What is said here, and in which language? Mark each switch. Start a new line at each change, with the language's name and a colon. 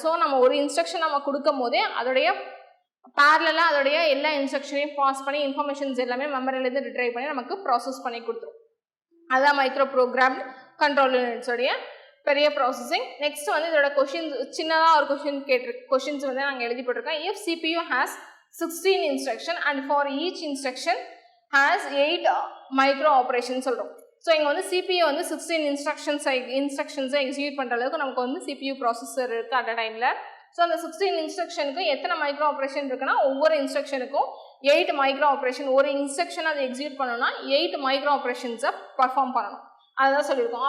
Tamil: So நம்ம ஒரு instruction நம்ம கொடுக்கும் போதே அதோடைய பேரலாக அதோடைய எல்லா இன்ஸ்ட்ரக்ஷனையும் பாஸ் பண்ணி இன்ஃபர்மேஷன்ஸ் எல்லாமே மெமரியிலேருந்து ரிட்ரைவ் பண்ணி நமக்கு ப்ராசஸ் பண்ணி கொடுத்துரும். அதுதான் மைக்ரோ ப்ரோக்ராம் கண்ட்ரோல் யூனிட்ஸோடைய பெரிய ப்ராசஸிங். நெக்ஸ்ட் வந்து இதோட கொஷின்ஸ் சின்னதாக ஒரு கொஷின்ஸ் வந்து நாங்கள் எழுதி போட்டிருக்கோம்.
English: if CPU has 16 instruction and for each instruction has 8 micro operations
Tamil: சொல்கிறோம். ஸோ இங்கே வந்து CPU வந்து 16 இன்ஸ்ட்ரக்ஷன்ஸை எக்ஸிக்யூட் பண்ணுற அளவுக்கு நமக்கு வந்து CPU ப்ராசஸர் இருக்குது அட் அ டைமில். ஸோ அந்த 16 இன்ஸ்ட்ரக்ஷனுக்கு எத்தனை மைக்ரோ ஆப்ரேஷன் இருக்குன்னா ஒவ்வொரு இன்ஸ்ட்ரக்ஷனுக்கும் 8 மைக்ரோ ஆப்ரேஷன். ஒரு இன்ஸ்ட்ரக்ஷன் அதை எக்ஸிக்யூட் பண்ணணும்னா 8 மைக்ரோ ஆப்ரேஷன்ஸை பர்ஃபார்ம் பண்ணணும். அதுதான் சொல்லியிருக்கோம்.